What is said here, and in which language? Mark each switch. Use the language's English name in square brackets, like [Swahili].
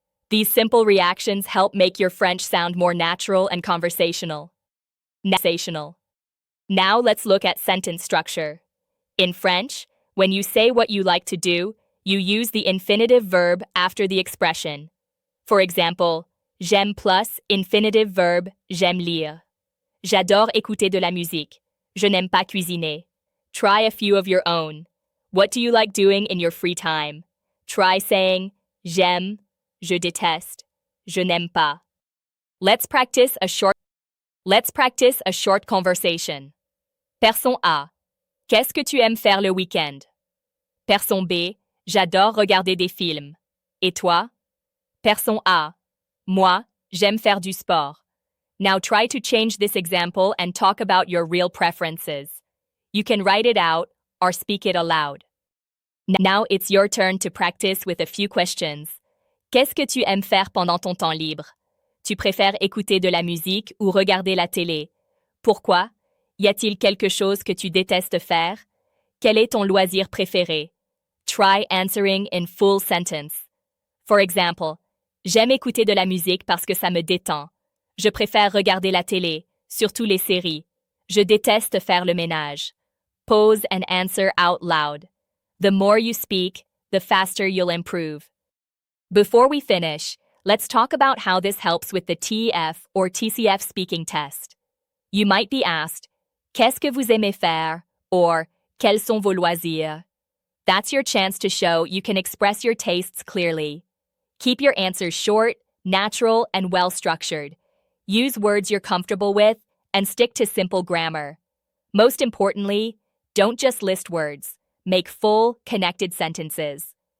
[English] These simple reactions help make your French sound more natural and conversational. Now let's look at sentence structure. In French, when you say what you like to do, you use the infinitive verb after the expression. For example, j'aime plus infinitive verb [French] j'aime lire. J'adore écouter de la musique. Je n'aime pas cuisiner. [English] Try a few of your own. What do you like doing in your free time? Try saying [French] j'aime, je déteste, je n'aime pas. [English] Let's practice a short conversation. Person A. [French] Qu'est-ce que tu aimes faire le week-end? [English] Person B. [French] J'adore regarder des films. Et toi? [English] Person A. [French] Moi, j'aime faire du sport. [English] Now try to change this example and talk about your real preferences. You can write it out or speak it aloud. Now it's your turn to practice with a few questions. [French] Qu'est-ce que tu aimes faire pendant ton temps libre? Tu préfères écouter de la musique ou regarder la télé? Pourquoi? Y a-t-il quelque chose que tu détestes faire? Quel est ton loisir préféré? [English] Try answering in full sentence. For example, [French] j'aime écouter de la musique parce que ça me détend. Je préfère regarder la télé, surtout les séries. Je déteste faire le ménage. [English] Pause and answer out loud. The more you speak, the faster you'll improve. Before we finish, let's talk about how this helps with the TEF or TCF speaking test. You might be asked, [French] qu'est-ce que vous aimez faire? [English] Or, [French] quels sont vos loisirs? [English] That's your chance to show you can express your tastes clearly. Keep your answers short, natural, and well-structured. Use words you're comfortable with and stick to simple grammar. Most importantly, don't just list words. Make full, connected sentences.